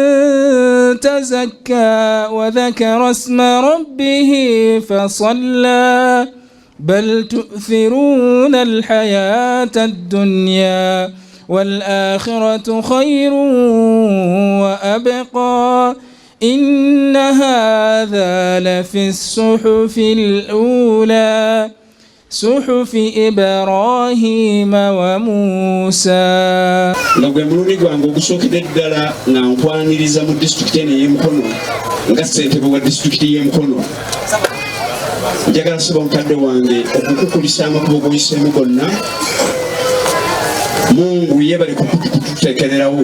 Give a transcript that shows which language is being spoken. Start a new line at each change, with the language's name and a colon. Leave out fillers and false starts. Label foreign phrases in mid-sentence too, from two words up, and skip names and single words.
Arabic: تزكى وذكر اسم ربه فصلى بل تؤثرون الحياة الدنيا والآخرة خير وأبقى إن هذا لفي الصحف الأولى صحف إبراهيم وموسى.
Ganda: Nagwe muluni gwangu gusokede ddala nga nkwaniriza mu district eno y'Emukono nga ssentebe wa district y'Emukono. Njagala kusaba mukadde wange okukukulisa amakubo g'oyiseemu gonna. Mungu yebale kututeekererawo.